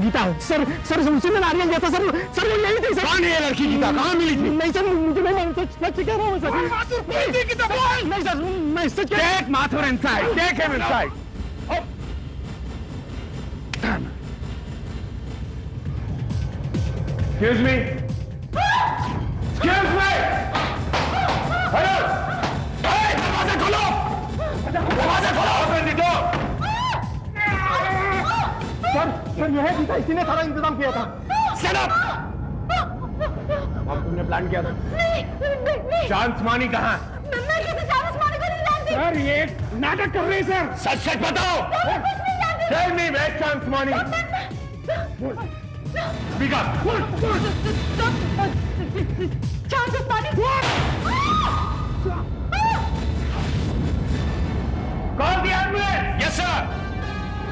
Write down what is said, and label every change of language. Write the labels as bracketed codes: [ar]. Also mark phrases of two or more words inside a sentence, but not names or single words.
[hi] गीता सर, उसी ने नारियल दिया था सर। वो यही थी सर। कौन है ये लड़की गीता? कहाँ मिली थी? नहीं सर, मुझे नहीं, सच कह रहा हूँ सर। नहीं सर, मैं सच कह रहा हूँ। [en] Take Mathur inside. Take him inside. Excuse me. Excuse me. Hello. [hi] Hey, दरवाजा खोलो. दरवाजा खोलो. [en] Open the door. [hi] सर यह है गीता, इसी ने सारा इंतजाम किया था। [en] Shut up. [hi] अब तुमने प्लान किया था? नहीं। शांत मानी कहाँ? मैं कैसे शांत मानी को नहीं जानती? सर ये नाटक कर रहे हैं सर। सच बताओ। [en] Tell me where शांत मानी? Speak up. शांत मानी? Call the ambulance. Yes sir.